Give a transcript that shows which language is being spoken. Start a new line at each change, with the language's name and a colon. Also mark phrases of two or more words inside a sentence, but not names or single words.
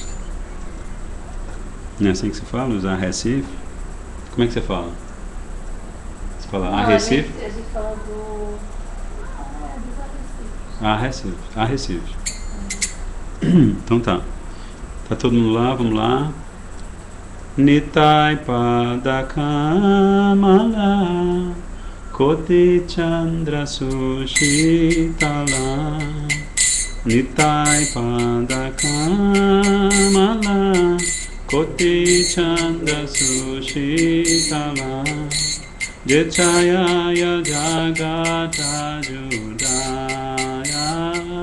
Portuguese: Não é assim que se fala? Os arrecifes? Como é que você fala? Você fala arrecife? A gente fala dos arrecifes. Arrecifes. Então tá. Tá todo mundo lá? Vamos lá.
Bangla: নিতাই পদ কমল কোটি চন্দ্র সুশীতল নিতাই পদ কমল কোটি চন্দ্র সুশীতল জেছায়া জগত জুড়ায়